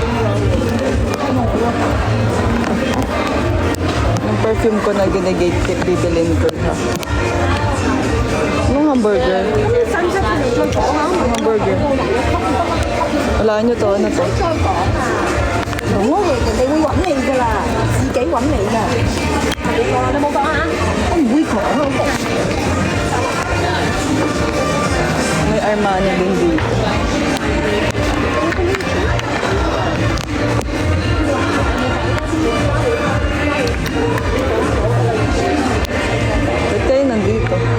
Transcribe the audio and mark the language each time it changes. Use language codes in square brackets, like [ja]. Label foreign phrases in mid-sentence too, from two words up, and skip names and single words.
[tl] Yung perfume ko na ginagate tip, bibilin ko ha. Anong hamburger? Anong hamburger? Wala nyo to, ano to? Bango. [yue] 人哋會揾你㗎啦，自己揾你㗎。你講你冇講啊？我唔會講啊。 [tl] May Armani din dito. Ba't kayo nandito?